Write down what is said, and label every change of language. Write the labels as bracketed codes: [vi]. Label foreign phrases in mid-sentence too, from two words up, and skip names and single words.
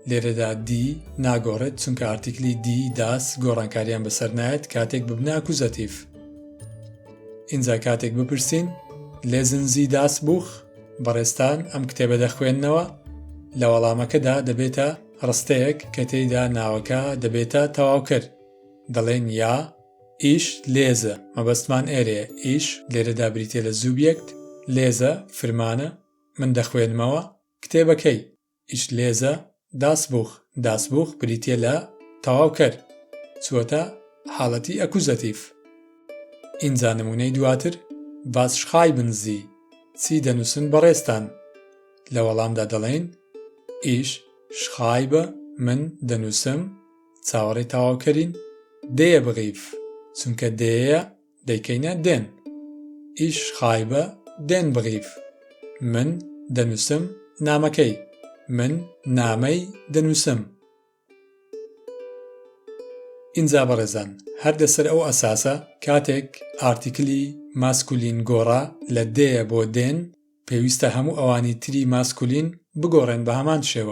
[ckb] لێرەدا دی ناگۆڕێت چونکە ئارتیکلی [de] die das [ckb] گۆڕانکاریان بەسەر نایەت کاتێک ببنە ئەکوزەتیڤ. ئینجا کاتێک بپرسین [de] lesen Sie das Buch؟ [ckb] بەڕێستان ئەم کتێبە دەخوێننەوە؟ لە وەڵامەکەدا دەبێتە ڕستەیەک کە تێیدا ناوەکە دەبێتە تەواوکەر. دەڵێن یا [de] ich lese [ckb] مەبەستمان ئێرەیە. ich لێرەدا بریتێ لە زوبیەکت، lese فرمانە، من دەخوێنمەوە کتێبەکەی. [de] ich lese das Buch. das Buch [ckb] بریتێ لە تەواوکەر، چووەتە حاڵەتی ئەکوزەتیڤ. ئینجا نمونەی دواتر [de] was schreiben Sie؟ [ckb] چی دەنووسن بەڕێستان؟ لە وەڵامدا دەڵێن [de] ich schreibe [ckb] من دەنووسم چاوەڕێی تەواوکەرین [de] der Brief [ckb] چونکە دەیە دەیکەینە den. [de] ich schreibe den Brief [ckb] من دەنووسم نامەکەی، من نامەی دەنووسم. ئینجا بەڕێزان هەردەسەر ئەو ئەساسە کاتێک ئارتیکلی ماسکولین گۆڕا لە دەیە بۆ دێن پێویستە هەموو ئەوانی تری ماسکولین بگۆڕێن بە هەمان شێوە.